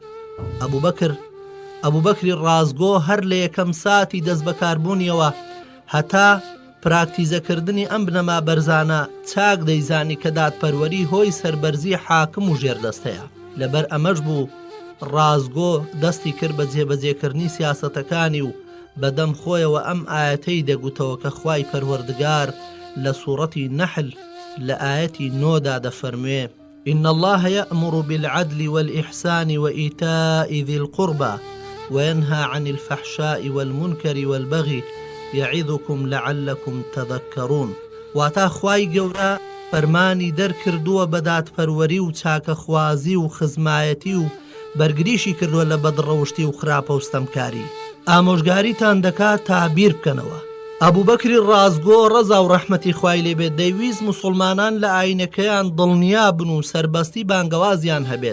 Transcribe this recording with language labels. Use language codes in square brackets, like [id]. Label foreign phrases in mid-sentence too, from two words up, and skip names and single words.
[ckb] ئەبوبەکری ڕازگۆ هەر لە یەکەم ساتی دەست بەکاربوونیەوە هەتا پراکتیزەکردنی ئەم بنەما بەرزانە چاک دەیزانی کە دادپەروەری هۆی سەربەرزی حاکم و ژێردەستەیە. لەبەر ئەمەش بوو ڕازگۆ دەستی کرد بە جێبەجێکردنی سیاسەتەکانی و بەدەم خۆیەوە ئەم ئاەتەی دەگوتەوە کە خوای پەروەردگار لە سوورەتی نەحل لە ئاەتی 9دا دەفەرموێ: [ar] إن الله يأمر بالعدل والإحسان وإيتاء ذي القربى وينهى عن الفحشاء والمنكر والبغي يعظكم لعلكم تذكرون. [ckb] واتا خوای گەورە فەرمانی دەرکردووە بە دادپەروەری و چاکەخوازی و خزمایەتی و بەرگریشی کردووە لە بەدڕەوشتی و خراپە و ستەمکاری. ئامۆژگاریتان دەکات تا بیر بکەنەوە. ئەبوبەکری ڕازگۆ ڕەزا و ڕەحمەتی خوای لێبێت دەیویست موسڵمانان لە ئاینەکەیان دڵنیا بن و سەربەستی بانگەوازیان هەبێت.